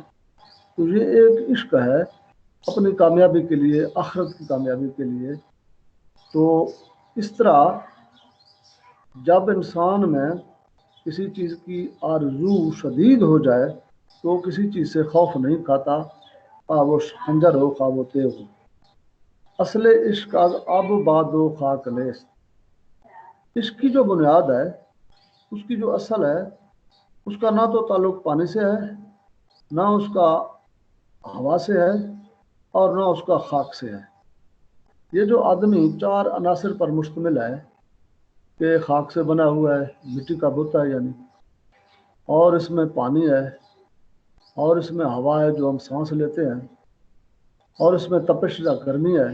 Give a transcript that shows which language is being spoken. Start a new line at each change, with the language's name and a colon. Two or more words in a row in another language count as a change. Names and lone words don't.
Urdu: تو یہ ایک عشق ہے اپنی کامیابی کے لیے، آخرت کی کامیابی کے لیے. تو اس طرح جب انسان میں کسی چیز کی آرزو شدید ہو جائے تو کسی چیز سے خوف نہیں کھاتا، خواہ وہ خنجر ہو خواہ وہ تیغ ہو.
Persian: اصل عشق از آب و باد و خاک نیست.
Urdu: عشق کی جو بنیاد ہے، اس کی جو اصل ہے، اس کا نہ تو تعلق پانی سے ہے، نہ اس کا ہوا سے ہے، اور نہ اس کا خاک سے ہے. یہ جو آدمی 4 عناصر پر مشتمل ہے کہ خاک سے بنا ہوا ہے، مٹی کا بت ہے یعنی، اور اس میں پانی ہے، اور اس میں ہوا ہے جو ہم سانس لیتے ہیں، اور اس میں تپش یا گرمی ہے.